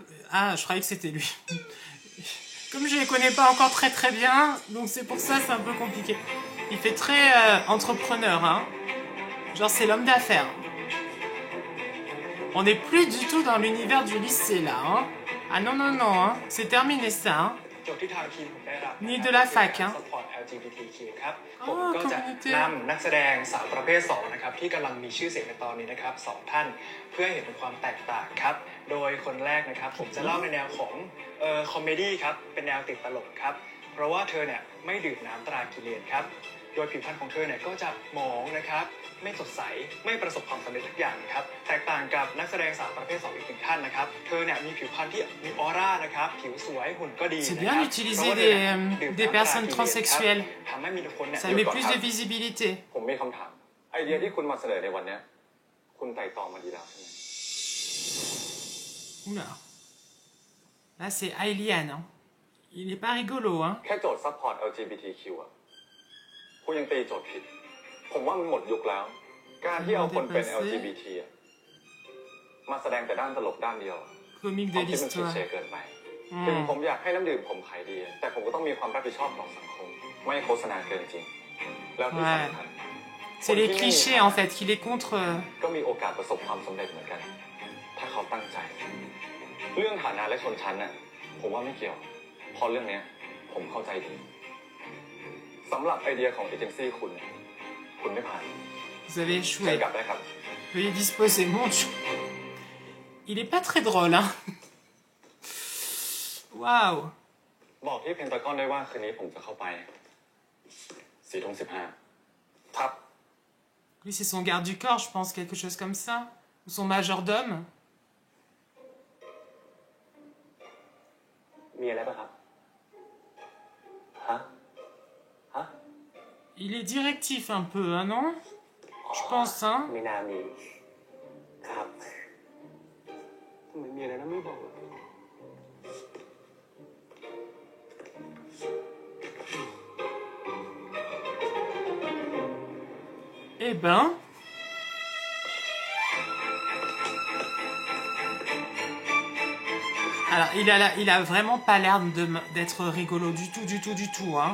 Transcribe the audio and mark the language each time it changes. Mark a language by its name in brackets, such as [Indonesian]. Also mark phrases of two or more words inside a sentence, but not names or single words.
[French] Ah, je croyais que c'était lui. Comme je ne les connais pas encore très bien, donc c'est pour ça c'est un peu compliqué. Il fait très entrepreneur, hein. Genre c'est l'homme d'affaires. On n'est plus du tout dans l'univers du lycée là, hein. Ah non, hein. C'est terminé ça, hein. Ni de la fac, hein. [Thai] ผมก็จะนำนักแสดงสาวประเภท2นะครับที่กำลังมีชื่อเสียงในตอนนี้นะครับ2ท่านเพื่อเห็นถึงความแตกต่างครับโด ยคนแรกนะครับผมจะเล่าในแนวของคอมเมดี้ครับเป็นแนวติดตลกครับเพราะว่าเธอเนี่ยไม่ดื่มน้ำตรากิเลนครับโดยผิวพรรณของเธอเนี่ยก็จะหมองนะครับไม่สดใสไม่ประสบความสำเร็จทุกอย่างครับแตกต่างกับนักแสดงสาวประเภท2อีกหนึ่งท่านนะครับเธอเนี่ยมีผิวพรรณที่มีออร่านะครับผิวสวยหุ่นก็ดีนะครับ [French] C'est bien d'utiliser des personnes transsexuelles. Ça met plus de visibilité. [Thai] ผมมีคำถามไอเดียที่คุณมาเสนอในวันนี้คุณไต่ตองมาดีแล้วใช่ไหม [French] Oula. Là c'est Ailian. Hein. Il est pas rigolo, hein. [Thai] แค่โจทย์ซัพพอร์ต LGBTQ อ่ะคุณยังตีโจทย์ผิดผมว่ามันหมดยุคแล้วการที่เอาคนเป็น LGBT อ่ะมาแสดงแต่ด้านตลกด้านเดียว [French] Comique [Thai] ผ [French] de [Thai] มคิดมัน [French] l'histoire. [Thai] เฉยเกินไปถึงผมอยากให้น้ำดื่มผมขายดีแต่ผมก็ต้องมีความรับผิดชอบต่อสังคมไม่โฆษณาเกินจริงแล้วที่สำคัญ [French] C'est les clichés en fait, qu'il est contre. [Thai] ก็มีโอกาสประสบความสำเร็จเหมือนกันถ้าเขาตั้งใจเรื่องฐานะและชนชั้นน่ะผมว่าไม่เกี่ยวเพราะเรื่องนี้ผมเข้าใจดีสำหรับไอเดียของเอเจนซี่คุณไม่ผ่าน [French] Vous avez [Thai] ใช้ [French] échoué. [Thai] กลับได้ครับ [French] Veuillez disposer mon chou. Il est pas très drôle, hein. Waouh. [Thai] บอกที่เพนตากอนได้ว่าคืนนี้ผมจะเข้าไป4:15ครับ [French] Lui, c'est son garde du corps, je pense, quelque chose comme ça. Ou son majordome. [Thai] มีอะไรป่ะครับฮะ [French] Il est directif un peu, hein, non? Je pense, hein. [Thai] ไม่น่ามีครับทำไมมีอะไรนะไม่บอก [French] Eh ben... Alors, il a vraiment pas l'air d'être rigolo du tout, hein.